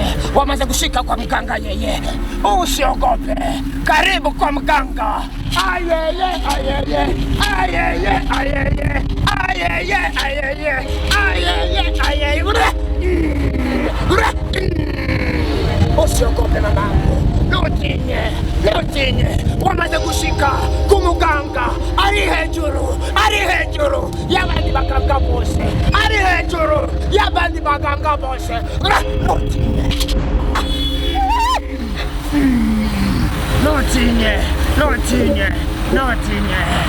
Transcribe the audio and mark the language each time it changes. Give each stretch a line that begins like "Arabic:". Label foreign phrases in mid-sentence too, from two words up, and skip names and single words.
Swahili: Wamaze kushika kwa mganga yeye. Usiogope, karibu kwa mganga. Ayeye, ayeye, ayeye, ayeye, ayeye, ayeye, ayeye, ayeye. Usiogope mamangu,
Kinyarwanda: nutinye, nutinye. Wamaze kushika kumuganga ari hejuru, ari hejuru y'abandi baganga bose, ari hejuru y'abandi baganga bose. Nutinye, nutinye, nutinye, nutinye.